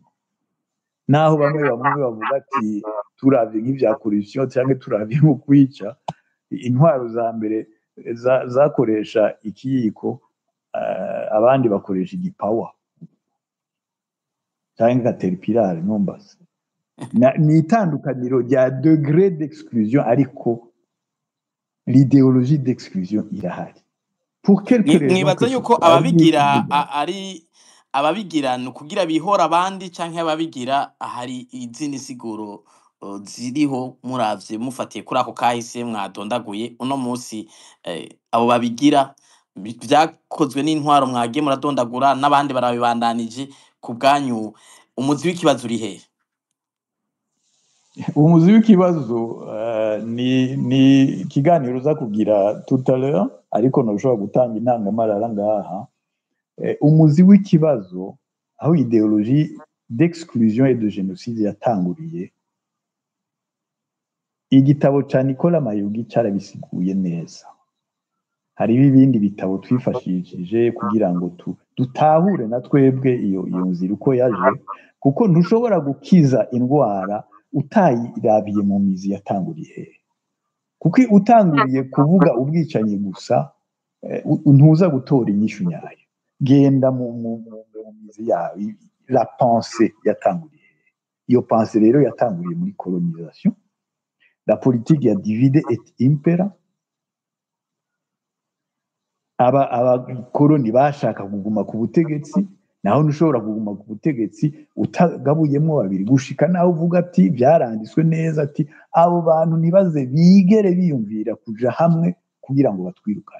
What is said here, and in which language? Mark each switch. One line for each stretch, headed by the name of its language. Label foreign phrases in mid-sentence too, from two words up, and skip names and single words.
Rundi: Naho bamwe bavuga ati turavye nk'ivya corruption cyangwa turavye nko kwica, intwaro za mbere zakoresha ikiyiko, abandi bakoresha igipawa cyangwa caterpillar nombase. Ni itandukaniro rya
French: degré d'exclusion,
Rundi: ariko
French: l'idéologie d'exclusion
Rundi: irahari.
French: Pour quelque raison,
Rundi: nibaza yuko ababigira ni ukugira bihora abandi, canke ababigira hari izindi siguro ziriho muravye mufatiye kuri ako kahise mwadondaguye uno munsi. Abo babigira vyakozwe n'intwaro mwagiye muradondagura, n'abandi barabibandanije. Ku bwanyu umuzi w'ikibazo uri hehe? Umuzi w'ikibazo ni ikiganiro uza kugira
French: tout à l'heure,
Rundi: ariko ntushobora gutanga intangamarara ngaha. Umuzi w'ikibazo aho
French: idéologie d'exclusion et de génocide
Rundi: yatanguriye, igitabo ca Nicolas Mayugi carabisiguye neza. Hariho ibindi bitabo twifashishije kugira ngo dutahure na twebwe iyo nzira uko yaje, kuko ntushobora gukiza indwara utayirabiye mu mizi yatanguriye. Kuko utanguriye kuvuga ubwicanyi gusa, ntuza gutora inyishu nyayo. Genda mu mizi yawe,
French: la pensée yatanguriye.
Rundi: Iyo pensée rero yatanguriye muri colonisation,
French: la politique
Rundi: ya
Latin: divide et impera.
Rundi: Abakoloni bashaka kuguma ku butegetsi, naho ntushobora kuguma ku butegetsi utagabuyemo babiri, gushika naho uvuga ati byaranditswe neza ati abo bantu nibaze bigere biyumvira kuja hamwe kugira ngo batwirukane.